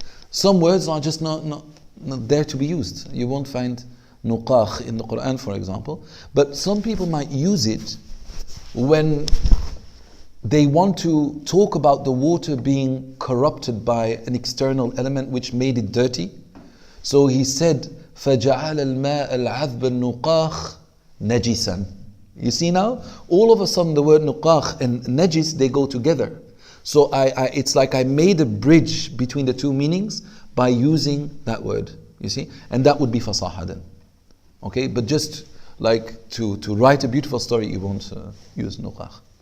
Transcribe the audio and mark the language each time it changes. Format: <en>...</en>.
<en>Some words are just not there to be used. You won't find nuqakh in the Qur'an, for example. But some people might use it when they want to talk about the water being corrupted by an external element which made it dirty. So he said,</en> <ar>فَجَعَلَ الْمَاءَ الْعَذْبَ النُّقَاخ نَجِسًا.</ar> <en>You see now, all of a sudden the word nuqakh and najis, they go together. So it's like I made a bridge between the two meanings by using that word. You see, and that would be fasaha then. Okay, but just like to write a beautiful story, you won't use nuqakh.</en>